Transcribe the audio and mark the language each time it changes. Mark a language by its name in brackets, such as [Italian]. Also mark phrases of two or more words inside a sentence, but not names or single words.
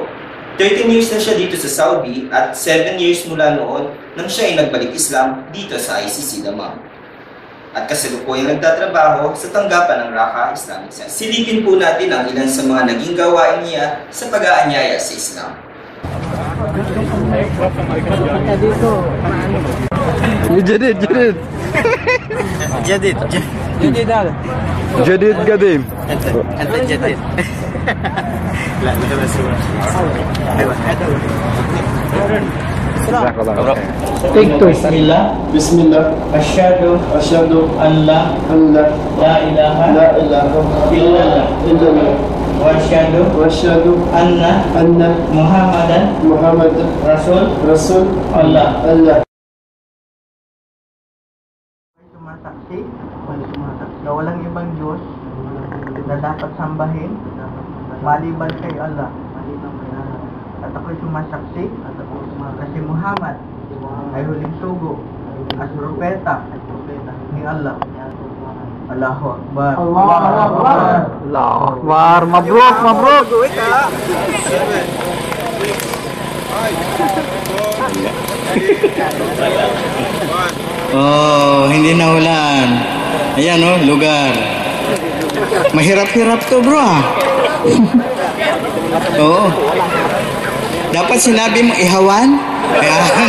[Filipino] 13 years na siya dito sa Saudi at 7 years mula noon nang siya ay nagbalik Islam dito sa ICC Damam. At kasalukuyang nagtatrabaho sa tanggapan ng Raqqa Islamic Center. Silipin po natin ang ilan sa mga naging gawain niya sa pag-aanyaya sa Islam. [Arabic] جديد جديد جديد جديد ال. جديد قديم انت جديد لا لا بس ايوه جزاك الله خير [English] Take two. Bismillah. [Arabic] Bismillah. Asyhadu Asyhadu أن لا أن لا ilaha ilaha illallah illallah وأشهد وأشهد anna anna Muhammadan Muhammadan رسول الله. Allah. [Filipino] Sumasaksi na walang ibang Diyos na dapat sambahin maliban kay Allah. At ako'y sumasaksi na si Muhammad ay huling sugo at propeta ni Allah. [Arabic] الله أكبر. الله أكبر. الله أكبر مبروك مبروك [Filipino] Oh, hindi nahulaan. Ayan oh, lugar. Mahirap-hirap to, bro. Oo. Dapat sinabi mo ihawan? Ayan.